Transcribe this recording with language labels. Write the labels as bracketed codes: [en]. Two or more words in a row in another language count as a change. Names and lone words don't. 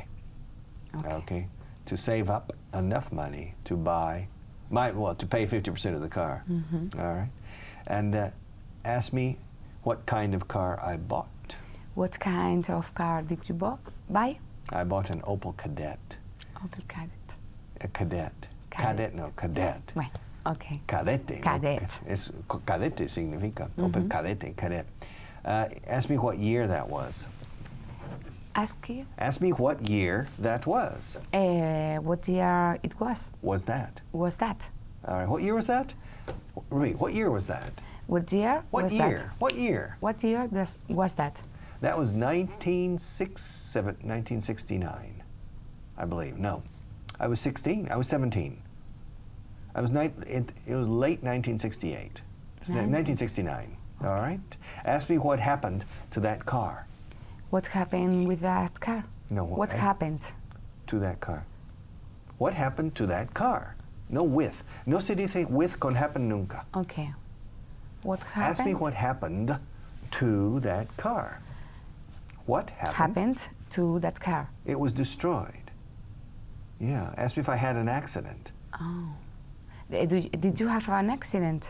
[en] Okay. To save up enough money to buy to pay 50% of the car. Mm-hmm. All right. And ask me what kind of car I bought. What kind of car did you buy? I bought an Opel Kadett. Opel Kadett. A Cadet. Cadet, no, Cadet. [es] Bueno, okay. Cadete. [en] Cadet. [es] No, cadete significa. Opel Cadete, Cadet. [en] Ask me what year that was. Ask you? Ask me what year that was. What year it was? Was that? Was that? All right. What year was that? Repeat. What year was that? What year What was year? that? What year? What year was that? That was 1969, I believe. No, I was 16. I was 17. It was late 1968. 1969. All right. Ask me what happened to that car. What happened with that car? No. What happened? To that car. What happened to that car? No with. [es] No se dice with con happen nunca. [en] Okay. What happened? Ask me what happened to that car. What happened to that car? It was destroyed. Yeah. Ask me if I had an accident. Oh. Did you have an accident?